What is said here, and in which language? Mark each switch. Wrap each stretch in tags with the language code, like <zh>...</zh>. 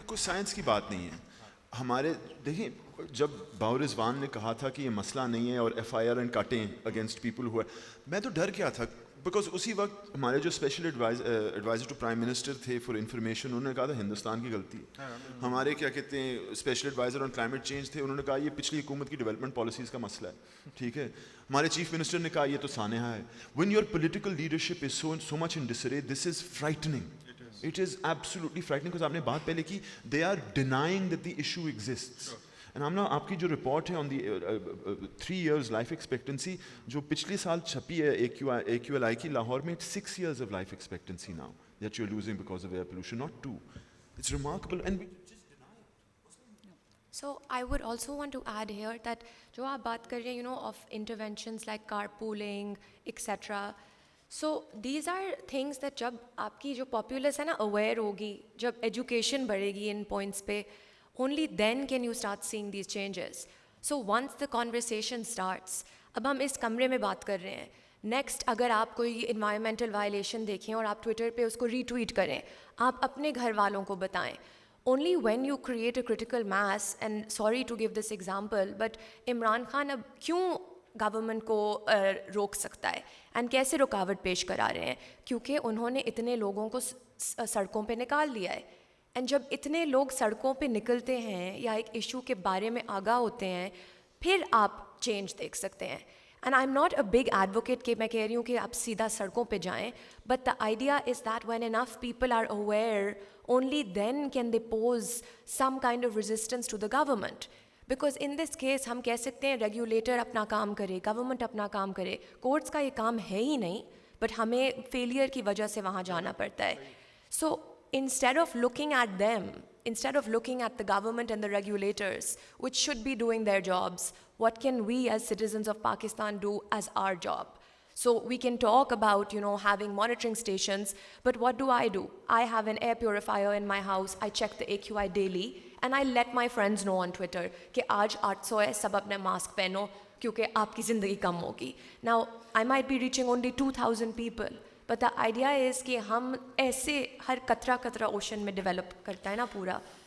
<ur>کوئی سائنس کی بات نہیں ہے. ہمارے دیکھیں, جب باؤ رضوان نے کہا تھا کہ یہ مسئلہ نہیں ہے اور F I R and کٹیں against people ہوا, میں تو ڈر گیا تھا بیکاز اسی وقت ہمارے جو special advisor to prime minister تھے فار انفارمیشن, انہوں نے کہا تھا ہندوستان کی غلطی ہے. ہمارے کیا کہتے ہیں special advisor on climate change تھے, انہوں نے کہا یہ پچھلی حکومت کی ڈیولپمنٹ پالیسیز کا مسئلہ ہے. ٹھیک ہے, ہمارے چیف منسٹر نے کہا یہ تو سانحہ ہے.</ur> <en>When your political leadership is so much in disarray, this is frightening. It is absolutely frightening because</en> <ur>آپ نے بات پہلے کی,</ur> <en>they are denying that the issue exists. And</en> <ur>ہم نا آپ کی جو رپورٹ ہے آن دی 3 years لائف ایکسپیکٹنسی جو پچھلے سال چھپی ہے AQLI کی لاہور میں,</ur> <en>6 years of life expectancy now that you're losing because of air pollution, not 2. It's remarkable and we just deny it. So I would also want to add here that</en> <ur>جو آپ بات کر رہے ہیں</ur> <en>of interventions like carpooling etc. So these are things that</en> <ur>جب آپ کی جو populace ہے نا aware ہوگی, جب ایجوکیشن بڑھے گی ان پوائنٹس پہ,</ur> <en>only then can you start seeing these changes. So once the conversation starts,</en> <ur>اب ہم اس کمرے میں بات کر رہے ہیں, نیکسٹ اگر آپ کوئی انوائرمنٹل وائلیشن دیکھیں اور آپ ٹویٹر پہ اس کو ری ٹویٹ کریں, آپ اپنے گھر والوں کو بتائیں.</ur> <en>Only when you create a critical mass, and sorry to give this example, but</en> <ur>Imran Khan اب کیوں گورنمنٹ کو روک سکتا ہے اینڈ کیسے رکاوٹ پیش کرا رہے ہیں, کیونکہ انہوں نے اتنے لوگوں کو سڑکوں پہ نکال دیا ہے. اینڈ جب اتنے لوگ سڑکوں پہ نکلتے ہیں یا ایک ایشو کے بارے میں آگاہ ہوتے ہیں, پھر آپ چینج دیکھ سکتے ہیں.</ur> <en>and I am not a big advocate</en> <ur>کہ میں کہہ رہی ہوں کہ آپ سیدھا سڑکوں پہ جائیں,</ur> <en>But the idea is that when enough people are aware, only then can they pose some kind of resistance to the government. Because in this case</en> <ur>ہم کہہ سکتے ہیں ریگولیٹر اپنا کام کرے, گورنمنٹ اپنا کام کرے, کورٹس کا یہ کام ہے ہی نہیں, بٹ ہمیں فیلئر کی وجہ سے وہاں جانا پڑتا ہے.</ur> <en>So instead of looking at them, instead of looking at the government and the regulators, which should be doing their jobs, what can we as citizens of Pakistan do as our job? So we can talk about, having monitoring stations, but what do? I have an air purifier in my house. I check the AQI daily and I let my friends know on Twitter</en> <ur>کہ آج 800 ہے, سب اپنے mask پہنو کیونکہ آپ کی زندگی کم ہوگی.</ur> <en>Now I might be reaching only 2,000 people, but the idea is</en> <ur>کہ ہم ایسے ہر قطرہ اوشن میں ڈیولپ کرتا ہے نا پورا.</ur>